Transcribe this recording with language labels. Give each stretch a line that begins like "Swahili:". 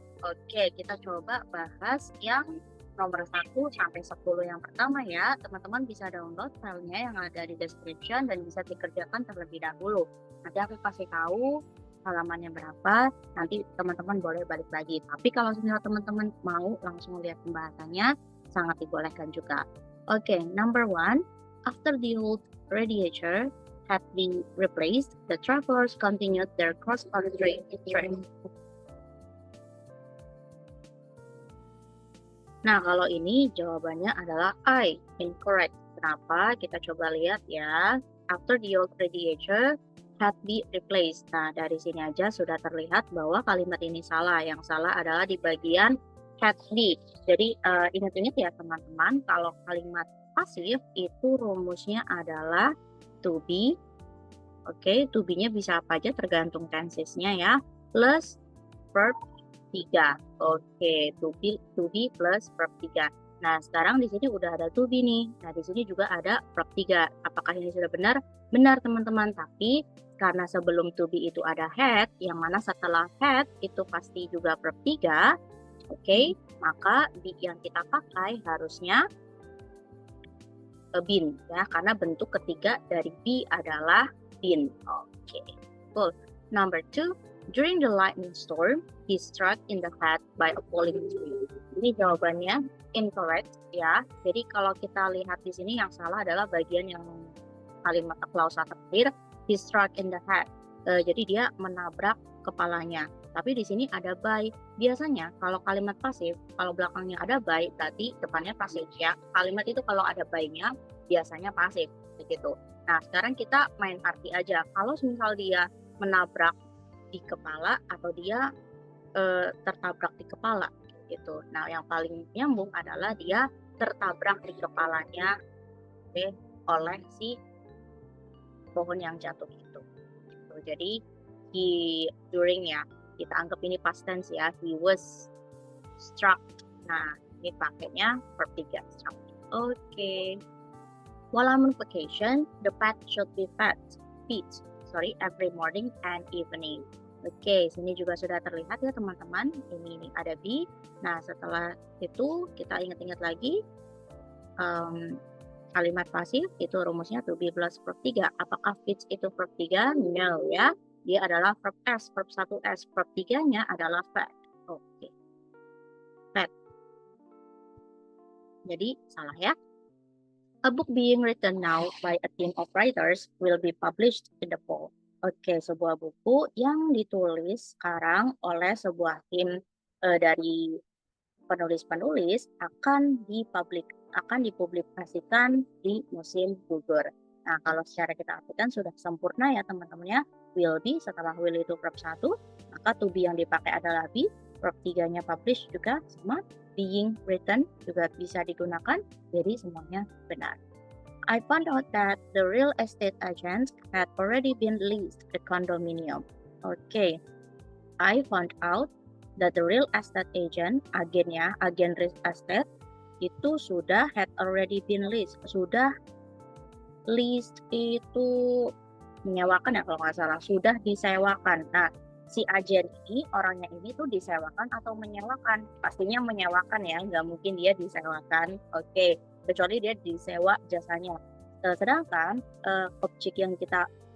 Indonesian: Oke, kita coba bahas yang nomor 1 sampai 10 yang pertama ya. Teman-teman bisa download filenya yang ada di description dan bisa dikerjakan terlebih dahulu. Nanti aku kasih tahu halamannya berapa, nanti teman-teman boleh balik lagi. Tapi kalau misalnya teman-teman mau langsung lihat pembahasannya, sangat dibolehkan juga.
English: Oke, number 1, after the old radiator had been replaced, the travelers continued their cross-country trip.
Indonesian: Nah, kalau ini jawabannya adalah I, incorrect. Kenapa? Kita coba lihat ya.
English: After the old radiator had been replaced.
Indonesian: Nah, dari sini aja sudah terlihat bahwa kalimat ini salah. Yang salah adalah di bagian had be. Jadi ingat-ingat ya teman-teman, kalau kalimat pasif itu rumusnya adalah to be. Oke, to be-nya bisa apa aja tergantung tensesnya ya. Plus verb 3. Oke, to be plus verb 3. Nah, sekarang di sini udah ada to be nih. Nah, di sini juga ada verb 3. Apakah ini sudah benar? Benar, teman-teman. Tapi karena sebelum to be itu ada had, yang mana setelah had itu pasti juga verb 3. Oke, maka be yang kita pakai harusnya been ya, karena bentuk ketiga dari be adalah been. Oke, cool.
English: Number 2, during the lightning storm, he struck in the head by a falling tree.
Indonesian: Ini jawabannya incorrect ya. Jadi kalau kita lihat di sini yang salah adalah bagian yang kalimat klausa terakhir,
English: he struck in the head.
Indonesian: Jadi dia menabrak kepalanya. Tapi di sini ada by. Biasanya kalau kalimat pasif, kalau belakangnya ada by, berarti depannya pasif ya. Kalimat itu kalau ada by-nya biasanya pasif begitu. Nah, sekarang kita main arti aja. Kalau misal dia menabrak di kepala atau dia tertabrak di kepala gitu. Nah, yang paling nyambung adalah dia tertabrak di kepalanya oleh si pohon yang jatuh itu. Jadi during ya, kita anggap ini past tense ya,
English: he was struck.
Indonesian: Nah, ini pakainya verb 3, struck. Oke.
English: While I'm on vacation, the pet should be fed every morning and evening.
Indonesian: Oke, sini juga sudah terlihat ya teman-teman. Ini ada be. Nah, setelah itu kita ingat-ingat lagi kalimat pasif itu rumusnya to be plus verb 3. Apakah fits itu verb 3? No ya. Dia adalah verb S, verb 1S. Verb 3-nya adalah fed. Oke. Fed. Jadi salah ya.
English: A book being written now by a team of writers will be published in the fall.
Indonesian: Oke, sebuah buku yang ditulis sekarang oleh sebuah tim dari penulis-penulis akan dipublikasikan di musim gugur. Nah, kalau secara kita artikan sudah sempurna ya teman-teman ya. Will be, setelah will itu verb 1, maka to be yang dipakai adalah be, verb 3-nya publish juga sama, being written juga bisa digunakan, jadi semuanya benar.
English: I found out that the real estate agents had already been leased the condominium. Okay, I found out that the real estate agent,
Indonesian: agen real estate, itu sudah
English: had already been leased.
Indonesian: Sudah leased itu menyewakan ya kalau nggak salah, sudah disewakan. Nah, si agen ini, orangnya ini tuh disewakan atau menyewakan? Pastinya menyewakan ya, nggak mungkin dia disewakan. Oke, kecuali dia disewa jasanya. Sedangkan objek yang kita